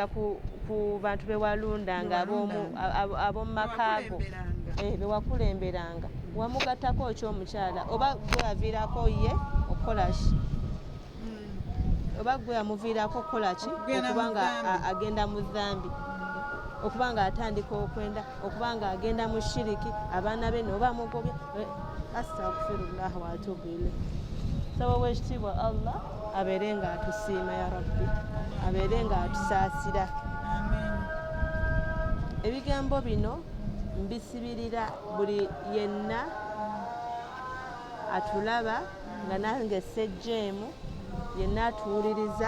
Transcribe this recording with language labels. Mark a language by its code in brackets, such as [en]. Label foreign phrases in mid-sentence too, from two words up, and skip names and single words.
[lg] ku bantu bewalundanga ab'omu makaago bewakulemberanga wamugattako ekyomukyala oba gwe aviirako ye okukolaki oba gwe amuviirako okukolaki okubanga agenda mu dhambi okubanga atandika okwenda okubanga agenda mu shiriki abaana be noba mugobya [ar] أستغفر الله وأتوب إليه. [lg] Saba wekitiibwa Allah abeere nga atusiima [ar] يا ربي [lg] abeere nga atusaasira. Ebigambo bino mbisibirira buli yenna atulaba nga nange sejjeemu yenna atuwuliriza.